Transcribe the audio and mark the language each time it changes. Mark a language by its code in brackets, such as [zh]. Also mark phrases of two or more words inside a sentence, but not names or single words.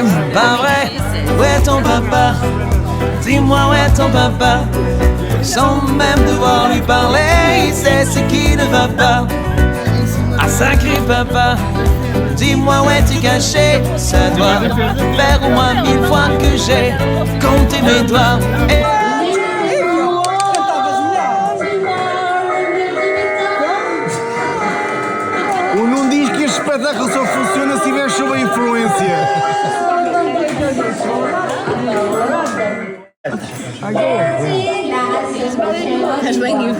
[fr] Pas vrai? Où est ton papa? Dis-moi où est ton papa? Sans même devoir lui parler, il sait ce qui ne va pas. Ah sacré papa, dis-moi où es-tu caché? Ça doit faire au moins 1000 fois que j'ai compté mes doigts. [pt] O Nuno diz que este espetáculo só funciona se estiver sob a influência. Estás bem, Ivo?